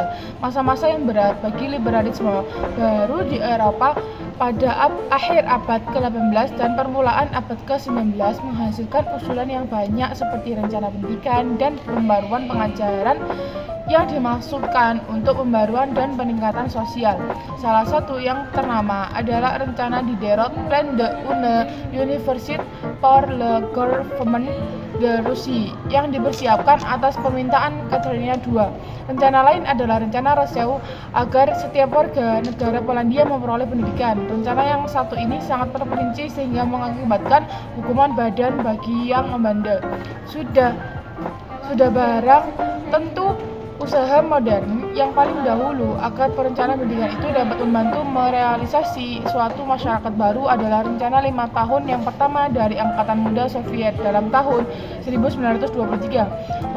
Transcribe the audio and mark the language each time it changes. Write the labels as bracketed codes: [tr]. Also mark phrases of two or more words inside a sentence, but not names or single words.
[id] Masa-masa yang berat bagi liberalisme baru di Eropa pada akhir abad ke-18 dan permulaan abad ke-19 menghasilkan usulan yang banyak seperti rencana pendidikan dan pembaruan pengajaran yang dimaksudkan untuk pembaruan dan peningkatan sosial. Salah satu yang ternama adalah rencana Diderot Plan de une Université pour le Gouvernement de Russie yang dipersiapkan atas permintaan Katerina II. Rencana lain adalah rencana Rousseau agar setiap warga negara Polandia memperoleh pendidikan. Rencana yang satu ini sangat terperinci sehingga mengakibatkan hukuman badan bagi yang membandel. Sudah barang tentu usaha modern yang paling dahulu agar perencanaan pendidikan itu dapat membantu merealisasi suatu masyarakat baru adalah rencana 5 tahun yang pertama dari Angkatan Muda Soviet dalam tahun 1923.